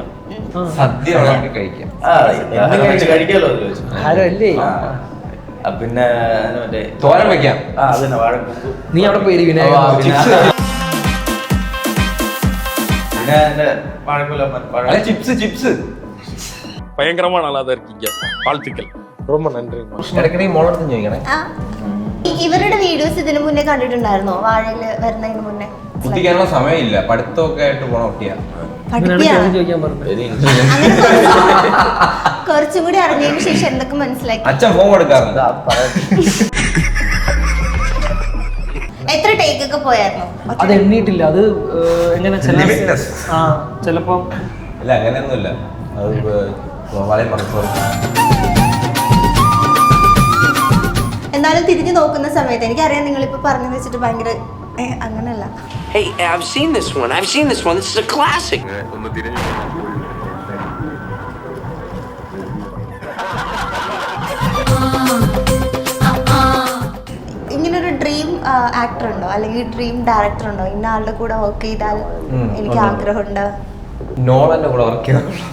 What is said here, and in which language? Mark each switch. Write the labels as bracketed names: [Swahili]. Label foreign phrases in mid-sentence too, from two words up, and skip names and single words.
[Malayalam] സദ്യ കഴിക്കാം, കഴിക്കാലോ, പിന്നെ മറ്റേ തോരൻ വെക്കാം. അതന്നെ വാഴ. നീ അവിടെ പോയി പിന്നെ ചിപ്സ് ചിപ്സ് [Tamil] பயங்கரமான ஆளா இருக்கீங்க. வாழ்த்துக்கள், ரொம்ப நன்றி. [Malayalam] ഇടയ്ക്ക് നീ മോളടുത്ത് ചോദിക്കണേ. ഇവരുടെ വീഡിയോസ് ഇതിനു മുന്നേ കണ്ടിട്ടുണ്ടായിരുന്നോ? വാഴയില് വരുന്നതിന് മുന്നേ? കുട്ടിക്കാനുള്ള സമയമില്ല, പഠിത്തമൊക്കെ ആയിട്ട് പോണ കുട്ടിയാ. കുറച്ചും കൂടി അറിഞ്ഞതിന് ശേഷം എന്തൊക്കെ മനസ്സിലാക്കി? അച്ഛൻ ഫോൺ കൊടുക്കാറുണ്ട്. എത്ര ടേക്ക് ഒക്കെ പോയായിരുന്നു? അത് എണ്ണീട്ടില്ല. അത് എങ്ങനെ ചിലപ്പോ ഇല്ല, അങ്ങനെയൊന്നുമില്ല. അത് വളരെ മറക്കും. എന്നാലും തിരിഞ്ഞു നോക്കുന്ന സമയത്ത് എനിക്കറിയാം നിങ്ങളിപ്പോ പറഞ്ഞു വെച്ചിട്ട് ഭയങ്കര അങ്ങനല്ല. [English] Hey, I've seen this one. This is a classic. [Malayalam] ഇങ്ങനൊരു [English] dream actor [Malayalam] ഉണ്ടോ അല്ലെങ്കിൽ [English] dream director [Malayalam] ഉണ്ടോ? ഇന്ന ആളുടെ കൂടെ വർക്ക് ചെയ്താൽ എനിക്ക് ആഗ്രഹമുണ്ട്. നോളന്റെ കൂടെ വർക്ക് ചെയ്ത